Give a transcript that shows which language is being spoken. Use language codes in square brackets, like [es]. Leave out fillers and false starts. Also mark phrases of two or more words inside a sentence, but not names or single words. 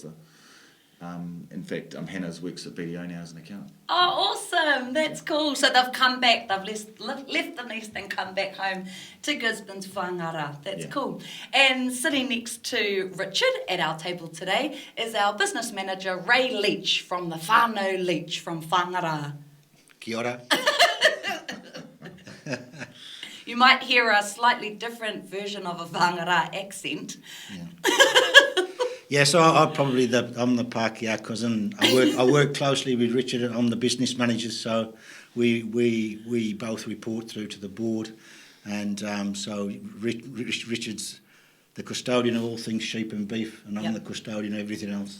[en] In fact, Hannah's works at BDO now as an accountant. Oh, awesome. That's cool. So they've come back. They've left the nest and come back home to Gisborne to Whangara. That's cool. And sitting next to Richard at our table today is our business manager, Ray Leach, from the whānau Leach from Whangara. [mi] Kia ora. [en] You might hear a slightly different version of a Whangara accent. Yeah. Yeah, so I'm the Pākehā cousin. I work closely with Richard. I'm the business manager, so we both report through to the board, and so Richard's the custodian of all things sheep and beef, and I'm the custodian of everything else.